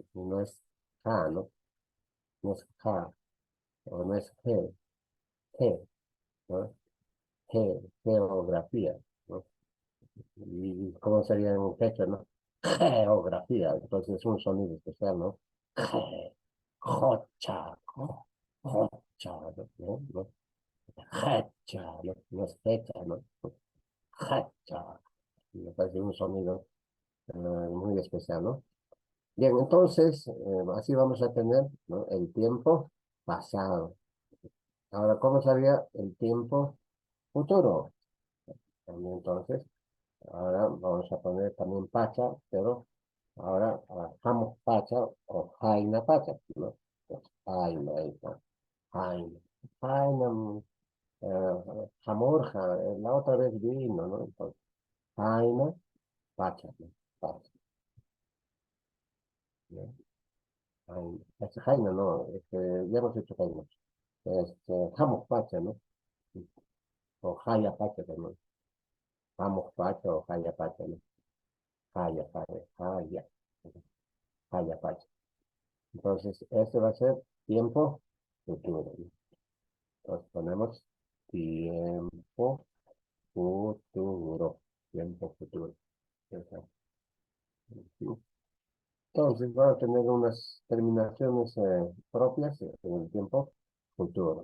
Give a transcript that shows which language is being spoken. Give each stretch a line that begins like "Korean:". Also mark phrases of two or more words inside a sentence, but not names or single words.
Spanish: No es ja, ¿no? No es ja, o no es ge, ¿no? Geografía, ¿no? ¿Y cómo sería en un quechua, no? Geografía, entonces es un sonido especial, ¿no? Je, jocha, jocha, ¿no? ¿No? Jecha, ¿no? No es fecha, ¿no? Jecha. Me parece un sonido muy especial, ¿no? Bien, entonces, así vamos a tener, ¿no? El tiempo pasado. Ahora, ¿cómo sería el tiempo futuro? También, entonces, ahora vamos a poner también pacha, pero ahora
Quechua: jamo pacha o jaina pacha,
Spanish: ¿no? Pues, jaina, ahí está. Jaina. Jaina, jamorja, la otra vez vino, ¿no? Entonces,
Quechua: jaina pacha,
Spanish: ¿no? Pacha, ¿no? Jaina. Es jaina, no, ya hemos hecho jaina.
Quechua: Jamo pacha,
Spanish: ¿no? O
Quechua: jaya pacha
Spanish: también.
Quechua: Jamo pacha o jaya pacha, ¿no? Jaya, jaya, jaya, jaya pacha.
Spanish: Entonces, este va a ser tiempo futuro, ¿no? Entonces ponemos tiempo futuro. Tiempo futuro. Exacto. Entonces, van a tener unas terminaciones propias en el tiempo futuro.